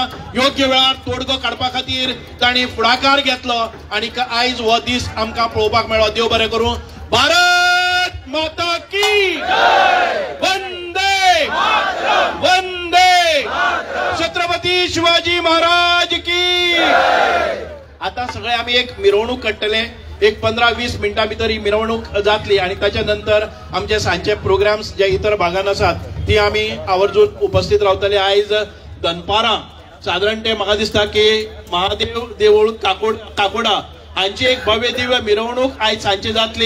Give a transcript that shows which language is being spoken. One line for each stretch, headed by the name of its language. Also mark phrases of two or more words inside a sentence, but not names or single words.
Konkani: योग्य वेळार तोडगो काडपा खातीर तांणी फुडाकार घेतलो आणि आयज हो दीस आमकां पळोवपाक मेळ्ळो. देव बरें करूं.
Hindi: भारत माता की वंदे वंदे छत्रपती शिवाजी महाराज की.
Konkani: आता सगळे आम्ही एक मिरवणूक काडटले. एक 15-20 मिनिटां भितर ही मिरवणूक जातली आणि त्याच्या नंतर आमचे सांजचे प्रोग्राम्स जे इतर भागान आसात ती आम्ही आवर्जून उपस्थित रावतले. आयज दनपारां साधारण ते म्हाका दिसता की महादेव देवूळ काकोडा हांची एक भव्य दिव्य मिरवणूक आयज सांजची जातली.